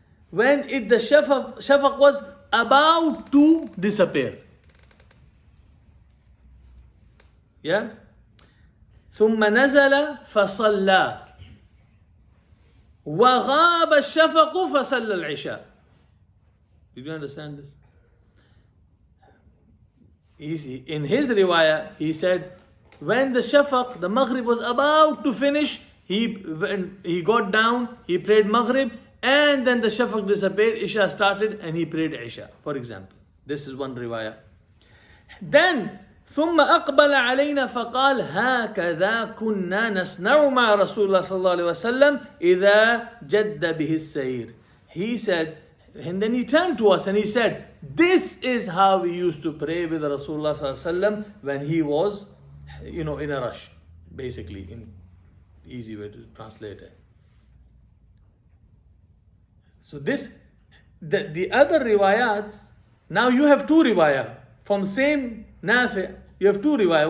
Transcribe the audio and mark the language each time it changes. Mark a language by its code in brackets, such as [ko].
[en] When the shafaq was about to disappear. Yeah? [ar] ثم نزل فصلى وغاب الشفق فصلى العشاء. [en] Did you understand this? In his riwayah, he said, when the shafaq, the maghrib was about to finish, when he got down, he prayed maghrib, and then the shafaq disappeared, Isha started, and he prayed Isha, for example. This is one riwayah. [ar] Then, ثم أقبل علينا فقال هكذا كنا نصنع مع رسول الله صلى الله عليه وسلم إذا جد به السير. [en] He said, and then he turned to us and he said, this is how we used to pray with Rasulullah sallallahu alaihi wasallam when he was, in a rush, basically, in easy way to translate it. So the other riwayats, now you have 2 riwayah from same Nafi'. You have 2 riwayah.